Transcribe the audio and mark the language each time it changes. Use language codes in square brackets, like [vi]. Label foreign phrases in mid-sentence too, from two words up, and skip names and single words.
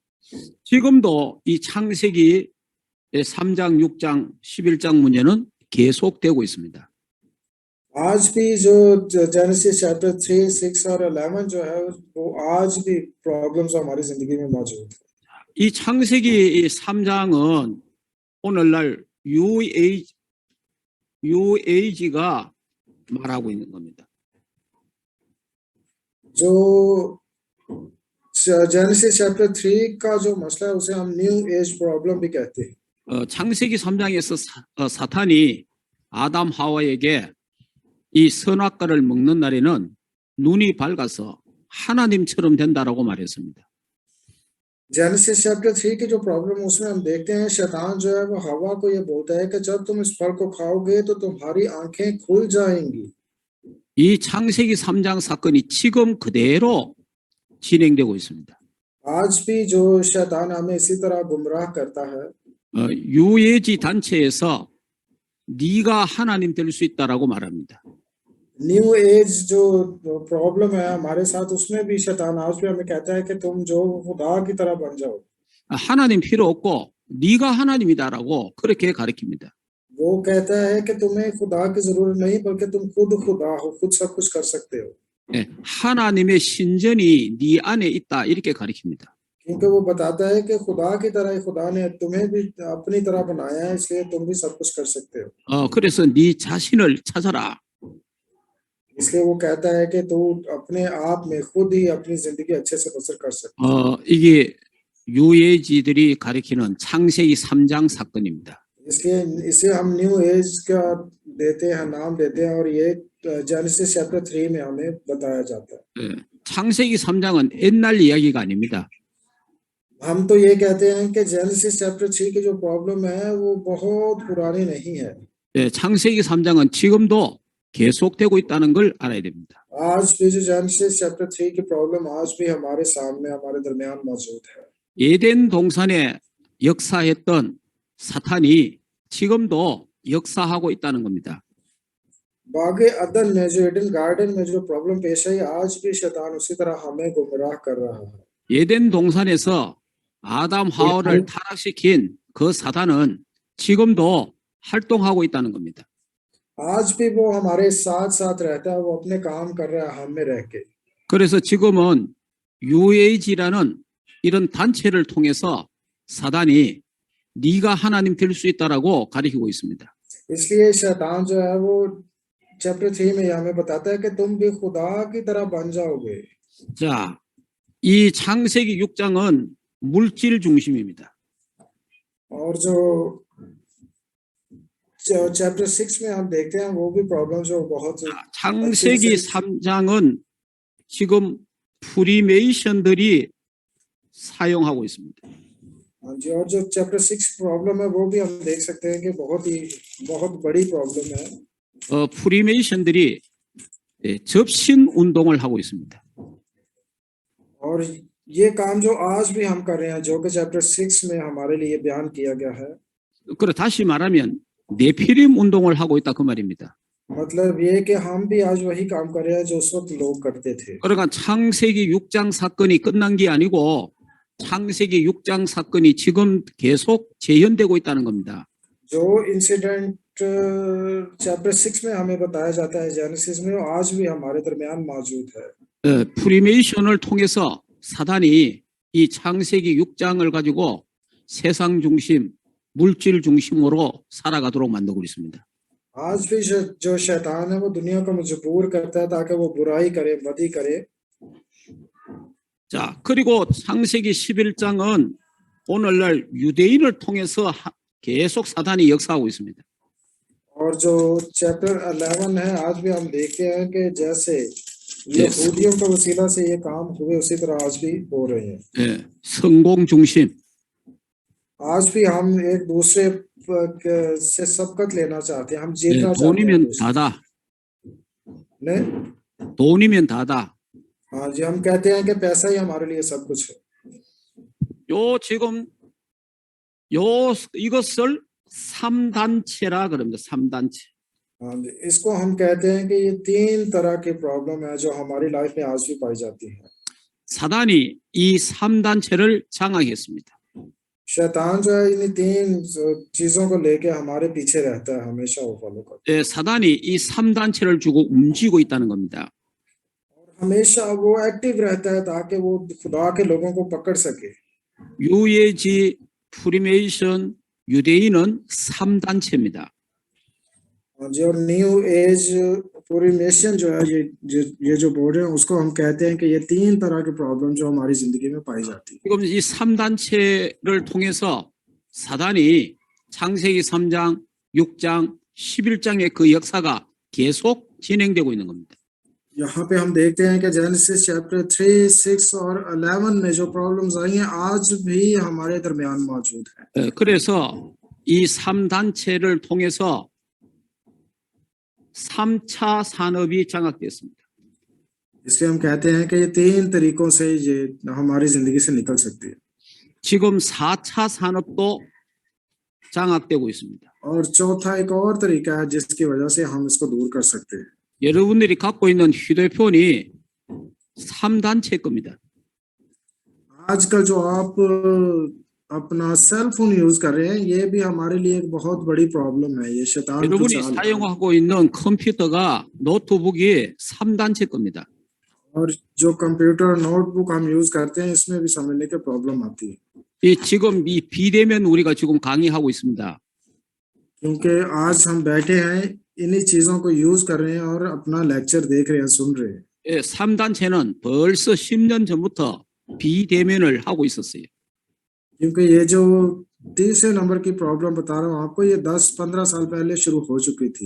[ko] 지금도 이 창세기 3장, 6장, 11장 문제는 계속되고 있습니다. [ur] آج بھی جو [en] Genesis chapter [ur] 3، 6 اور 11 جو ہے وہ آج بھی پرابلمز ہماری زندگی میں موجود ہے. [ko] 이 창세기 3장은 오늘날 UAG가 말하고 있는 겁니다. [ur] جو [en] Genesis chapter [ur] 3 کا جو مسئلہ ہے اسے ہم [en] New Age problem [ur] بھی کہتے ہیں. [ko] 창세기 3장에서 사탄이 아담 하와에게 이 선악과를 먹는 날에는 눈이 밝아서 하나님처럼 된다라고 말했습니다. [en] Genesis chapter [ur] 3 کی جو پرابلم اس میں ہم دیکھتے ہیں شیطان جو ہے وہ حوا کو یہ بولتا ہے کہ جب تم اس پھل کو کھاؤ گے تو تمہاری آنکھیں کھل جائیں گی. [ko] 이 창세기 3장 사건이 지금 그대로 진행되고 있습니다. [ur] آج بھی جو شیطان ہمیں اسی طرح گمراہ کرتا ہے. [ko] UAG 단체에서 네가 하나님 될 수 있다라고 말합니다. [en] New Age [ur] جو پرابلم ہے ہمارے ساتھ اس میں بھی شیطان آج بھی ہمیں کہتا ہے کہ تم جو خدا کی طرح بن جاؤ. [ko] 하나님 필요 없고 네가 하나님이다라고 그렇게 가르칩니다. [ur] وہ کہتا ہے کہ تمہیں خدا کی ضرورت نہیں بلکہ تم خود خدا ہو، خود سب کچھ کر سکتے ہو. [ko] 예, 하나님의 신전이 네 안에 있다 이렇게 가르칩니다. [ur] کیونکہ وہ بتاتا ہے کہ خدا کی طرح ہی خدا نے تمہیں بھی اپنی طرح بنایا ہے، اس لیے تم بھی سب کچھ کر سکتے ہو. [ko] 그래서 네 자신을 찾아라. [ur] اس لیے وہ کہتا ہے کہ تو اپنے آپ میں خود ہی اپنی زندگی اچھے سے بسر کر سکتا ہے. [ko] 이게 UAG들이 가리키는 창세기 3장 사건입니다. [ur] اس لیے اسے ہم [en] New Age [ur] کا دیتے ہیں، نام دیتے ہیں، اور یہ [en] Genesis chapter [ur] 3 میں ہمیں بتایا جاتا ہے. [ko] 예, 창세기 3장은 옛날 이야기가 아닙니다. [ur] ہم تو یہ کہتے ہیں کہ [en] Genesis chapter [ur] 3 کی جو پرابلم ہے وہ بہت پرانی نہیں ہے. [ko] 예, 창세기 3장은 지금도 계속되고 있다는 걸 알아야 됩니다. [ur] آج بھی جو [en] Genesis chapter [ur] 3 کی پرابلم آج بھی ہمارے سامنے، ہمارے درمیان موجود ہے. [ko] 에덴 동산에 역사했던 사탄이 지금도 역사하고 있다는 겁니다. [ur] باغِ عدن میں جو ایڈن گارڈن میں جو پرابلم پیش آئی آج بھی شیطان اسی طرح ہمیں گمراہ کر رہا ہے [ko] 에덴 동산에서 아담 하와를 타락시킨 그 사탄은 지금도 활동하고 있다는 겁니다. [ur] آج بھی وہ ہمارے ساتھ ساتھ رہتا ہے وہ اپنے کام کر رہا ہے ہم میں رہ کے [ko] 그래서 지금은 UAG라는 이런 단체를 통해서 사단이 네가 하나님 될 수 있다라고 가리키고 있습니다. [ur] اس لیے شیطان جو ہے وہ چیپٹر 3 میں ہمیں بتاتا ہے کہ تم بھی خدا کی طرح بن جاؤ گے [ko] 자, 이 창세기 6장은 물질 중심입니다. [ur] اور جو چیپٹر 6 میں ہم دیکھتے ہیں وہ بھی پرابلم جو بہت [ko] 창세기 3장은 지금 프리메이션들이 사용하고 있습니다. [ur] ہاں جی اور جو چیپٹر 6 پرابلم ہے وہ بھی ہم دیکھ سکتے ہیں کہ بہت بڑی پرابلم ہے [ko] 프리메이션들이 접신 운동을 하고 있습니다. [ur] اور یہ کام جو آج بھی ہم کر رہے ہیں جو کہ چیپٹر 6 میں ہمارے لیے بیان کیا گیا ہے [ko] 그래 다시 말하면 네피림 운동을 하고 있다 그 말입니다. [ur] مطلب یہ کہ ہم بھی آج وہی کام کر رہے ہیں جو اس وقت لوگ کرتے تھے [ko] 그러니까 창세기 6장 사건이 끝난 게 아니고 창세기 6장 사건이 지금 계속 재현되고 있다는 겁니다. [ur] جو [en] incident chapter [ur] 6 میں ہمیں بتایا جاتا ہے جینیسس میں وہ آج بھی ہمارے درمیان موجود ہے [ko] 프리메이션을 통해서 사단이 이 창세기 6장을 가지고 세상 중심, 물질 중심으로 살아가도록 만들고 있습니다. [ur] آج بھی جو شیطان ہے وہ دنیا کو مجبور کرتا ہے تاکہ وہ برائی کرے بدی کرے [ko] 자, 그리고 창세기 11장은 오늘날 유대인을 통해서 계속 사단이 역사하고 있습니다. [ur] اور جو چیپٹر 11 ہے آج بھی ہم دیکھتے ہیں کہ جیسے یہودیوں کا وسیلہ سے یہ کام ہوئے اسی طرح آج بھی ہو رہے ہیں [ko] 예, 성공 중심, [ur] آج بھی ہم ایک دوسرے سے سبقت لینا چاہتے ہیں ہم [ko] 예, [ur] جیتنا چاہتے ہیں [ko] 돈이면 다다, ने 돈이면 다다. [ur] ہاں جی ہم کہتے ہیں کہ پیسہ ہی ہمارے لیے سب کچھ ہے [ko] 요 지금 이것을 3단체라 그럽니다. 3단체. [ur] ہاں جی اس کو ہم کہتے ہیں کہ یہ 3 طرح کی پرابلم ہے جو ہماری لائف میں آج بھی پائی جاتی ہے [ko] 사단이 이 3단체를 장악했습니다. [ur] شیطان جو ہے ان 3 چیزوں کو لے کے ہمارے پیچھے رہتا ہے ہمیشہ وہ فالو کرتا [ko] 예, 사단이 이 3단체를 주고 움직이고 있다는 겁니다. [ur] ہے ہمیشہ وہ ایکٹو رہتا ہے تاکہ وہ خدا کے لوگوں کو پکڑ سکے [ko] UAG, 프리메이션, 유대인은 3단체입니다. [ur] ہاں جی اور [en] New Age [ur] پوری نیشن جو ہے یہ جو بول رہے ہیں اس کو ہم کہتے ہیں کہ یہ 3 طرح کی پرابلم جو ہماری زندگی میں پائی جاتی ہے [ko] 지금 이 3단체를 통해서 사단이 창세기 3장, 6장, 11장의 그 역사가 계속 진행되고 있는 겁니다. [ur] یہاں پہ ہم دیکھتے ہیں کہ [en] Genesis chapter [ur] 3، 6 اور 11 میں جو پرابلمز آئی ہیں آج بھی ہمارے درمیان موجود ہے [ko] 그래서 이 3단체를 통해서 3차 산업이 장악됐습니다. [ur] اس لیے ہم کہتے ہیں کہ یہ 3 طریقوں سے یہ ہماری زندگی سے نکل سکتی ہے [ko] 지금 4차 산업도 장악되고 있습니다. [ur] اور چوتھا ایک اور طریقہ ہے جس کی وجہ سے ہم اس کو دور کر سکتے ہیں [ko] 여러분들이 갖고 있는 휴대폰이 3단체 겁니다. [ur] آج کل جو آپ اپنا [en] cell phone [ur] یوز کر رہے ہیں یہ بھی ہمارے لیے ایک بہت بڑی پرابلم ہے یہ شیطان کی [ko] 여러분이 [ur] چال ہے. [ko] 사용하고 있는 컴퓨터가 노트북이 3단체 겁니다. [ur] اور جو [en] computer notebook [ur] ہم یوز کرتے ہیں اس میں بھی سمجھنے کی پرابلم آتی ہے [ko] 이 지금 이 비대면 우리가 지금 강의하고 있습니다. [ur] کیونکہ آج ہم بیٹھے ہیں انہی چیزوں کو یوز کر رہے ہیں اور اپنا لیکچر دیکھ رہے ہیں سن رہے ہیں [ko] 3단체는 벌써 10년 전부터 비대면을 하고 있었어요. [ur] کیونکہ یہ جو تیسرے نمبر کی پرابلم بتا رہا ہوں آپ کو یہ 10-15 سال پہلے شروع ہو چکی تھی